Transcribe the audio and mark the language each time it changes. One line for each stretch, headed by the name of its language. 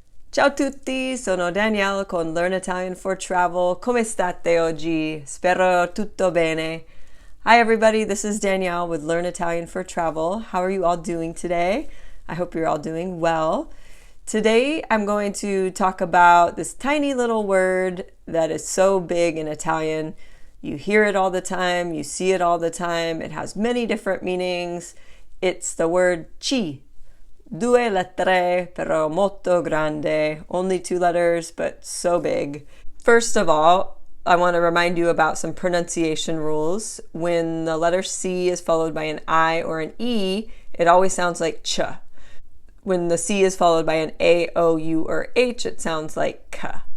Italian: Ciao tutti, sono Danielle con Learn Italian for Travel. Come state oggi? Spero tutto bene.
English: Hi everybody, this is Danielle with Learn Italian for Travel. How are you all doing today? I hope you're all doing well. Today I'm going to talk about this tiny little word that is so big in Italian. You hear it all the time, you see it all the time. It has many different meanings. It's the word ci.
Italian: Due lettere, però molto grande.
English: Only 2 letters, but so big. First of all, I want to remind you about some pronunciation rules. When the letter C is followed by an I or an E, it always sounds like ch. When the C is followed by an A, O, U, or H, it sounds like k.